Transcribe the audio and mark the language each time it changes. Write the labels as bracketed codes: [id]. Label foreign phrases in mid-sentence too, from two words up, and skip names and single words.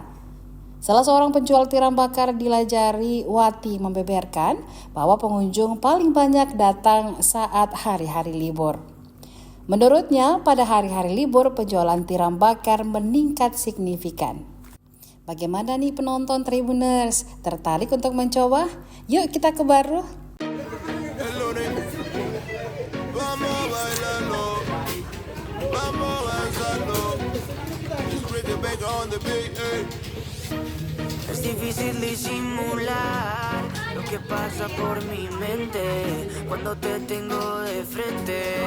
[id] Salah seorang penjual tiram bakar di Lajari, Wati, membeberkan bahwa pengunjung paling banyak datang saat hari-hari libur. Menurutnya, pada hari-hari libur penjualan tiram bakar meningkat signifikan. Bagaimana nih penonton Tribuners? Tertarik untuk mencoba? Yuk kita ke Baru. [es] Es difícil disimular lo que pasa por mi mente cuando te tengo de frente.